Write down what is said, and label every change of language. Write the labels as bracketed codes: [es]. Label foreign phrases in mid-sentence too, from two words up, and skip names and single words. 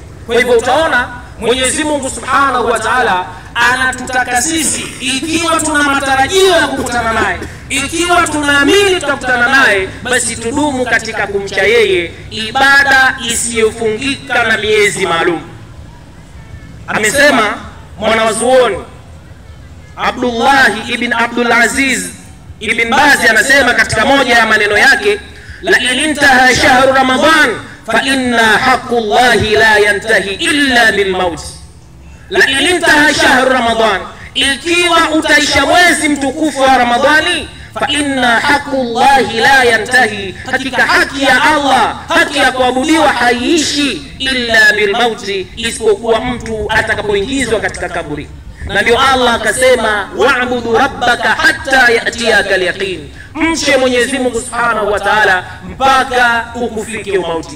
[sw] Kwa hivyo utaona Mwenyezi Mungu [ar] سبحانه وتعالى [sw] anatutaka sisi, ikiwa tuna matarajio ya kukutana naye, ikiwa tunaamini tutakutana naye, basi tudumu katika kumcha yeye, ibada isiyofungika na miezi maalum. Amesema mwanazuoni Abdullah ibn Abdul Aziz ibn Baz, anasema katika moja ya maneno yake, [ar] لا انتهى شهر رمضان فإن حق الله لا ينتهي إلا بالموت. لا انتهى شهر رمضان, [sw] ikiwa utaisha mwezi mtukufu wa Ramadhani, [ar] فإن حق الله لا ينتهي, [sw] hakika haki ya Allah, haki ya kuabudiwa haiishi [ar] إلا بالموت, [sw] isipokuwa mtu atakapoingizwa katika kaburi. Na ndio Allah akasema, [ar] واعبد ربك حتى يأتيك اليقين, [sw] mche Mwenyezi Mungu [ar] سبحانه وتعالى [sw] mpaka ukufike umauti.